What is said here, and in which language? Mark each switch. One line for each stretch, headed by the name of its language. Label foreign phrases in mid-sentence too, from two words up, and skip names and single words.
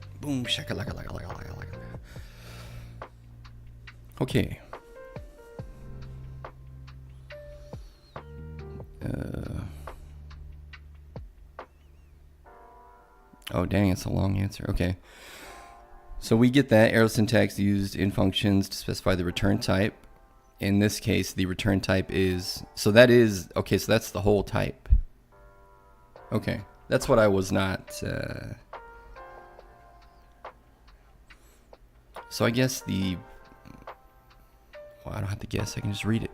English: Boom, shakalaka, laka, laka, laka, laka. Okay. Oh, dang, it's a long answer. Okay. So we get that arrow syntax used in functions to specify the return type. In this case, the return type is, so that is, okay, so that's the whole type. Okay, that's what I was not, so I guess the, well, I don't have to guess, I can just read it.